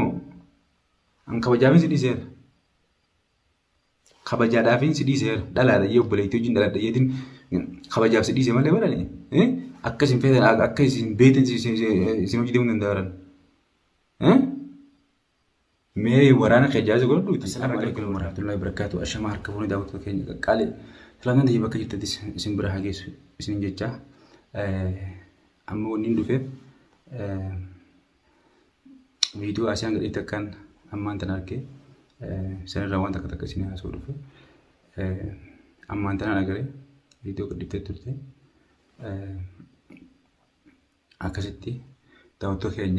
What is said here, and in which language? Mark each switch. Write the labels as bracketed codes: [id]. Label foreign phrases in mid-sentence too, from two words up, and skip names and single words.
[om] An kabajaamin si dhiiseera. Kabajaadhaafin si dhiiseera. Dhalaadha yoo obboleettii wajjin dhaladha jeetiin kabajaaf si dhiise malee barani. Akka isin feetan akka isin beektan isin hojii deemuu danda'an. Mee waraana kajaajilu godhuuti. [ar] السلام عليكم ورحمة الله وبركاته. [om] Ashama harka fuunee daawwattoota keenya qaqqaalee filannoon ta'ee bakka jirtatti isin bira haa geessu isin jecha amma wanni dhufeef viidiyoo asiyaan gadhiitti akkaan ammaan tan argee sanirraa waan takka takka isin haasa'u dhufe ammaan tanaan agaree viidiyoo gadhiittee turte akkasitti daawwattoota keenya